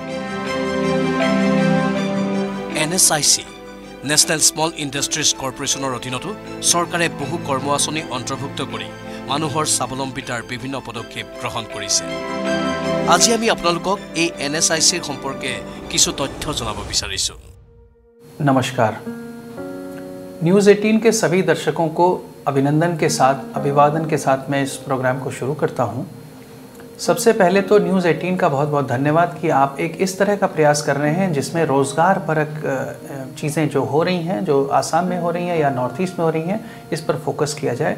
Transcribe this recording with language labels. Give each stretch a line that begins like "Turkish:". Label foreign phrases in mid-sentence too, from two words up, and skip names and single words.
Assamese: NSIC নেশ্যনেল স্মল ইণ্ডাষ্ট্ৰিজ কৰ্পৰেশ্যনৰ অধীনতো চৰকাৰে বহু কৰ্ম আঁচনি অন্তৰ্ভুক্ত কৰি মানুহৰ স্বাৱলম্বিতাৰ বিভিন্ন পদক্ষেপ গ্ৰহণ কৰিছে। আজি আমি আপোনালোকক এই NSICৰ সম্পৰ্কে কিছু তথ্য জনাব বিচাৰিছো।
Hindi: नमस्कार। न्यूज़ 18 के सभी दर्शकों को अभिनंदन के साथ, अभिवादन के साथ मैं इस प्रोग्राम को शुरू करता हूं। सबसे पहले तो न्यूज़ 18 का बहुत बहुत धन्यवाद कि आप एक इस तरह का प्रयास कर रहे हैं जिसमें रोज़गार परक चीज़ें जो हो रही हैं, जो आसाम में हो रही हैं या नॉर्थ ईस्ट में हो रही हैं, इस पर फोकस किया जाए।